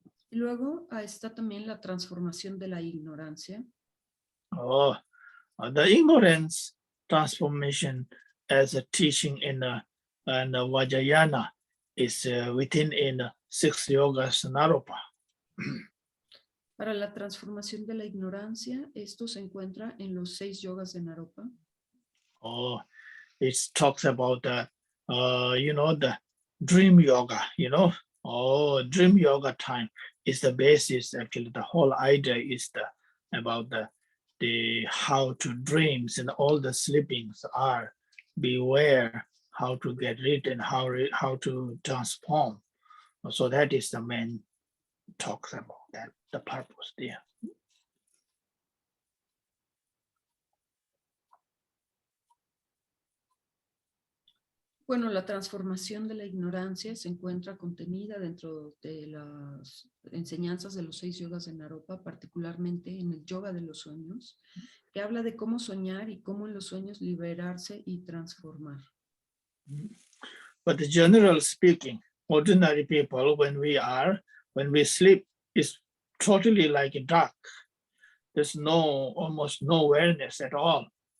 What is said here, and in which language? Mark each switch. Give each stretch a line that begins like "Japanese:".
Spanish: Y luego está también la transformación de la ignorancia.
English: Oh, the ignorance transformation as a teaching in the Vajrayana is within in 6 yogas Naropa.
Spanish: Para la transformación de la ignorancia, esto se encuentra en los 6 yogas de Naropa.
English: Oh, it talks about the, the dream yoga, Oh, dream yoga time is the basis. Actually, the whole idea is about the how to dreams and all the sleepings are beware how to get rid and how to transform. So that is the main talks about that, the purpose there.
Spanish: Bueno, la transformación de la ignorancia se encuentra contenida dentro de las enseñanzas de los 6 yogas de Naropa, particularmente en el yoga de los sueños, que habla de cómo soñar y cómo en los sueños liberarse y transformar.
English: But the general speaking, ordinary people, when we sleep, is totally like dark. There's almost no awareness at all.